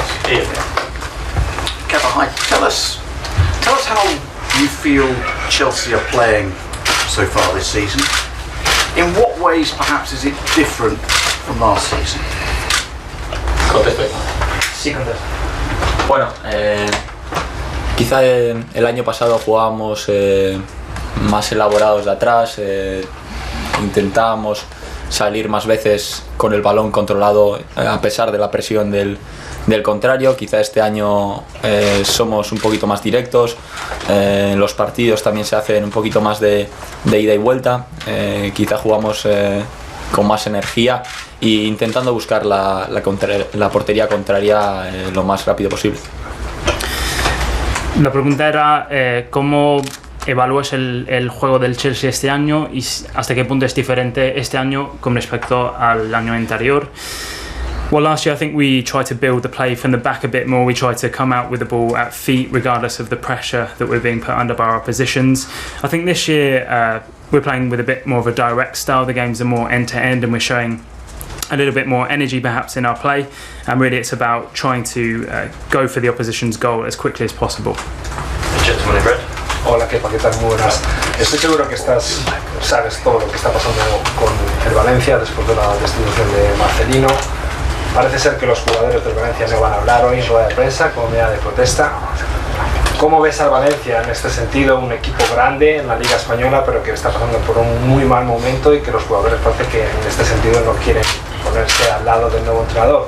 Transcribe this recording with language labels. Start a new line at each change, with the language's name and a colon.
English: Ian. Kepa, hi. Tell us how you feel Chelsea are playing so far this season. In what ways, perhaps, is it different from last season?
Spanish: Contesto. Sí, contesta. Bueno, quizá el año pasado jugábamos más elaborados de atrás, intentábamos salir más veces con el balón controlado a pesar de la presión del contrario. Quizá este año somos un poquito más directos, los partidos también se hacen un poquito más de ida y vuelta, quizá jugamos con más energía e intentando buscar la portería contraria lo más rápido posible. La pregunta era ¿cómo evalúas el juego del Chelsea este año y hasta qué punto es diferente este año con respecto al año anterior?
English: Well, last year I think we tried to build the play from the back a bit more. We tried to come out with the ball at feet regardless of the pressure that we're being put under by our oppositions. I think this year we're playing with a bit more of a direct style. The games are more end-to-end and we're showing a little bit more energy perhaps in our play, and really it's about trying to go for the opposition's goal as quickly as possible. The gentleman in red.
Spanish: Hola Kepa, ¿qué tal? Muy buenas. Estoy seguro que sabes todo lo que está pasando con el Valencia después de la destitución de Marcelino. Parece ser que los jugadores del Valencia no van a hablar hoy en rueda de prensa como medida de protesta. ¿Cómo ves al Valencia en este sentido? Un equipo grande en la Liga Española, pero que está pasando por un muy mal momento y que los jugadores parece que en este sentido no quieren ponerse al lado del nuevo entrenador.